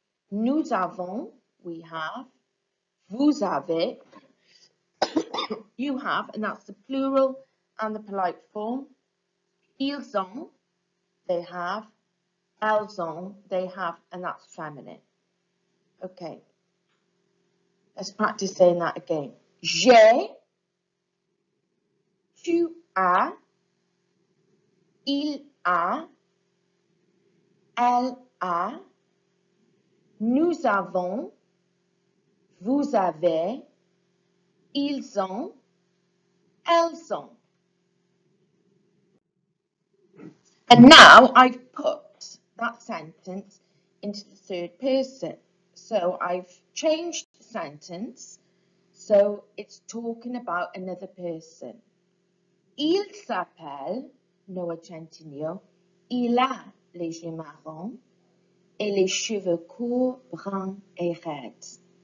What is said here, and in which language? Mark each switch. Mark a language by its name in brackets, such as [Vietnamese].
[French] Nous avons, [English] we have. [French] Vous avez, [English] you have, and that's the plural and the polite form. [French] Ils ont, [English] they have. [French] Elles ont, [English] they have, and that's feminine. Okay. Let's practice saying that again. [French] J'ai, tu as, il a, elle a, nous avons, vous avez, ils ont, elles ont. [English] And now I've put that sentence into the third person. So I've changed the sentence so it's talking about another person. [French] Il s'appelle Noah Centineo. Il a les yeux marrons et les cheveux courts, bruns et raides.